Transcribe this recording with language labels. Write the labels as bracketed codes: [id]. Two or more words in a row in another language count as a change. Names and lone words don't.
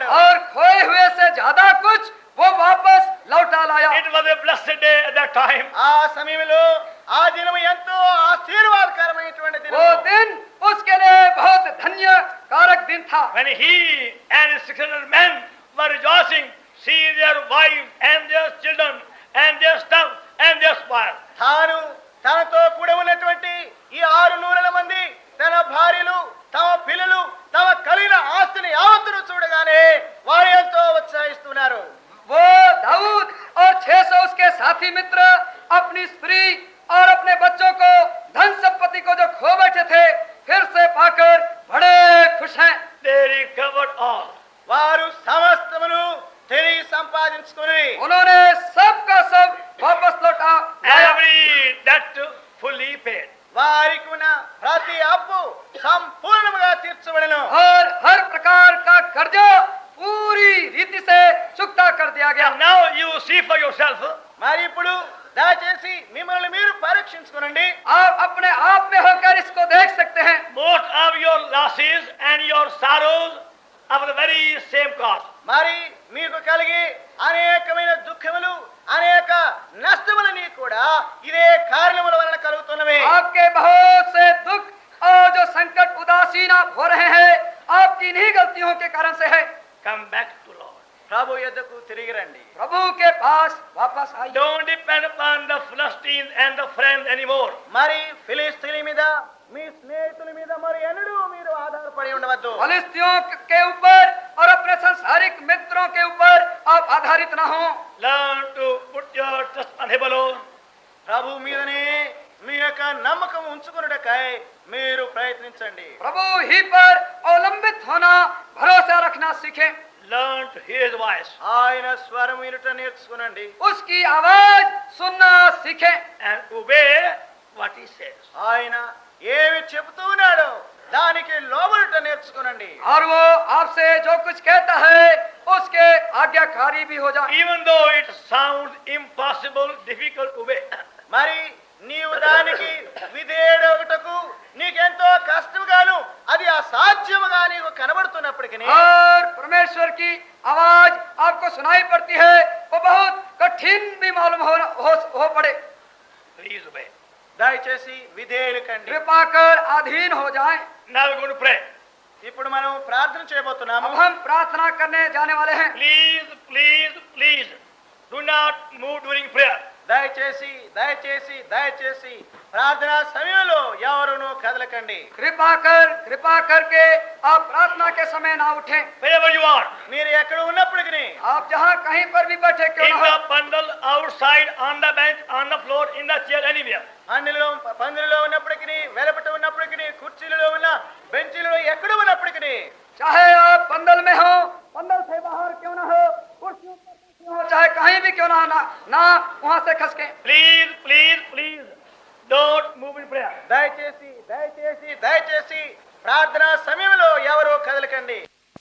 [hi] और खोए हुए से ज्यादा कुछ वो वापस लौटा लाया। [en] It was a blessed day at that time. [te] ఆ సమయంలో ఆ దినం ఎంతో ఆశీర్వాదకరమైనటువంటి [hi] वो [te] దినం. [hi] दिन उसके लिए बहुत धन्य कारक दिन था। [en] When he and his 600 men were rejoicing, see their wives and their children and their stuff and their spoil. [te] తాను తనతో కూడా ఉన్నటువంటి ఈ 600 మంది తన భార్యలు, తమ పిల్లలు, తమ కలిగిన ఆస్తిని యావత్తును చూడగానే వారు ఎంతో ఉత్సాహిస్తున్నారు. [hi] वो दाऊद और 600 उसके साथी मित्र अपनी स्त्री और अपने बच्चों को, धन संपत्ति को जो खो बैठे थे, फिर से पाकर बड़े खुश हैं। [en] They recovered all. [te] వారు సమస్తమును తిరిగి సంపాదించుకుని [hi] उन्होंने सबका सब वापस लौटा लाया। [en] Every debt fully paid. [te] వారికి ఉన్న ప్రతి అప్పు సంపూర్ణంగా తీర్చబడెను. [hi] और हर प्रकार का कर्जा पूरी रीति से चुकता कर दिया गया। [en] And now you see for yourself. [te] మరి ఇప్పుడు దయచేసి మిమ్మల్ని మీరు పరీక్షించుకోనండి. [hi] आप अपने आप में होकर इसको देख सकते हैं। [en] Most of your losses and your sorrows are the very same cause. [te] మరి మీకు కలిగి అనేకమైన దుఃఖములు, అనేక నష్టములని కూడా ఇదే కారణముల వలన కలుగుతున్నవి. [hi] आपके बहुत से दुख और जो संकट उदासीन आप हो रहे हैं, आपकी इन्हीं गलतियों के कारण से है। [en] Come back to Lord. [te] ప్రభు యొద్దకు తిరిగి రండి. [hi] प्रभु के पास वापस आइए। [en] Don't depend upon the Philistines and the friends anymore. [te] మరి ఫిలిస్తీన్ల మీద, మీ స్నేహితుల మీద మరి ఎన్నడూ మీరు ఆధారపడి ఉండవద్దు. [hi] फिलिस्तियों के ऊपर और अपने संसारिक मित्रों के ऊपर आप आधारित ना हो। [en] Learn to put your trust on Him alone. [te] ప్రభు మీదనే మీ యొక్క నమ్మకం ఉంచుకున్నటకై మీరు ప్రయత్నించండి. [hi] प्रभु ही पर अवलंबित होना, भरोसा रखना सीखें। [en] Learn to hear His voice [te] ఆయన స్వరం వినుట నేర్చుకునండి. [hi] उसकी आवाज सुनना सीखें। [en] and obey what He says. [te] ఆయన ఏమి చెబుతూ ఉన్నాడో దానికి లోబడుట నేర్చుకునండి. [hi] और वो आपसे जो कुछ कहता है उसके आज्ञाकारी भी हो जाए। [en] Even though it sounds impossible, difficult to obey. [te] మరి నీవు దానికి విధేయుడొకటకు నీకెంతో కష్టముగాను, అది అసాధ్యముగా నీకు కనబడుతున్నప్పటికీ [hi] और परमेश्वर की आवाज आपको सुनाई पड़ती है, वो बहुत कठिन भी मालूम हो पड़े, [en] Please obey. [te] దయచేసి విధేయులు కండి. [hi] कृपा कर अधीन हो जाएं। [en] Now we're going to pray. [te] ఇప్పుడు మనం ప్రార్థన చేయబోతున్నాము. [hi] अब हम प्रार्थना करने जाने वाले हैं। [en] Please, please, please do not move during prayer. [te] దయచేసి దయచేసి దయచేసి ప్రార్థనా సమయంలో ఎవరునూ కదలకండి. [hi] कृपा करके आप प्रार्थना के समय ना उठें। [en] Wherever you are, [te] మీరు ఎక్కడ ఉన్నప్పటికీ, [hi] आप जहाँ कहीं पर भी बैठे क्यों [en] in [hi] ना हो, [en] the bundle, outside, on the bench, on the floor, in the chair, anywhere. [te] పందిరిలో ఉన్నప్పటికీ, వెలపట ఉన్నప్పటికీ, కుర్చీలలో ఉన్న బెంచీలలో ఎక్కడ ఉన్నప్పటికీ, [hi] चाहे आप बंदल में हो, बंदल से बाहर क्यों ना हो, कुर्सियों पर क्यों हो, चाहे कहीं भी क्यों ना वहाँ से खसके। [en] Please, please, please, don't move in prayer. [te] దయచేసి దయచేసి దయచేసి ప్రార్థనా సమయంలో ఎవరో కదలకండి.